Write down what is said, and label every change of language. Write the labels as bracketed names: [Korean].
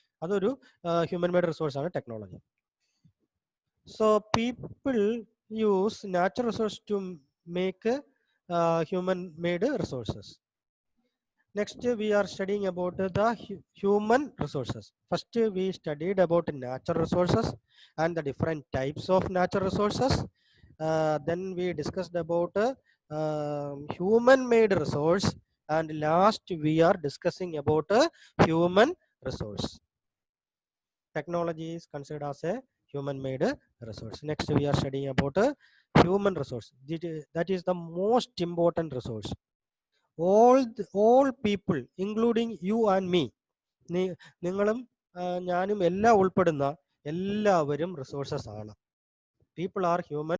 [Malayalam] അതൊരു human-made resource ആണ് technology. [English] So people use natural resources to make human-made resources. Next, we are studying about the human resources. First, we studied about natural resources and the different types of natural resources. Then we discussed about human-made resource, and last we are discussing about human resource. Technology is considered as a human-made resource. Next, we are studying about human resource. That is the most important resource. All people, including you and me, [Malayalam] നിങ്ങളും ഞാനും എല്ലാം ഉൾപ്പെടുന്ന എല്ലാവരും resources ആണ്. [English] people are human